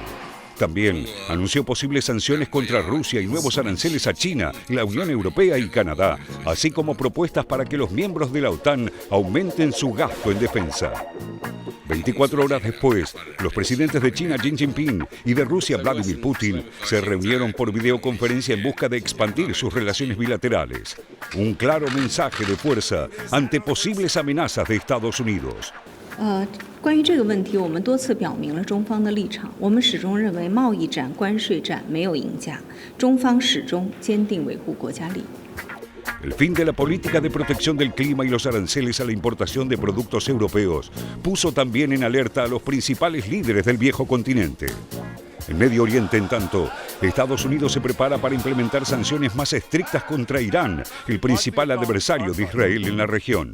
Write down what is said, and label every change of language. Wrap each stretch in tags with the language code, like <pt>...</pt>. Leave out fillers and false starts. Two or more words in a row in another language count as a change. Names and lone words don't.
<es>También anunció posibles sanciones contra Rusia y nuevos aranceles a China, la Unión Europea y Canadá, así como propuestas para que los miembros de la OTAN aumenten su gasto en defensa. 24 horas después, los presidentes de China Xi Jinping y de Rusia Vladimir Putin se reunieron por videoconferencia en busca de expandir sus relaciones bilaterales. Un claro mensaje de fuerza ante posibles amenazas de Estados Unidos.</es> <zh>关于这个问题，我们多次表明了中方的立场。我们始终认为贸易战、关税战没有赢家，中方始终坚定维护国家利益。</zh> <es>El fin de la política de protección del clima y los aranceles a la importación de productos europeos puso también en alerta a los principales líderes del viejo continente. En Medio Oriente, en tanto, Estados Unidos se prepara para implementar sanciones más estrictas contra Irán, el principal adversario de Israel en la región.</es>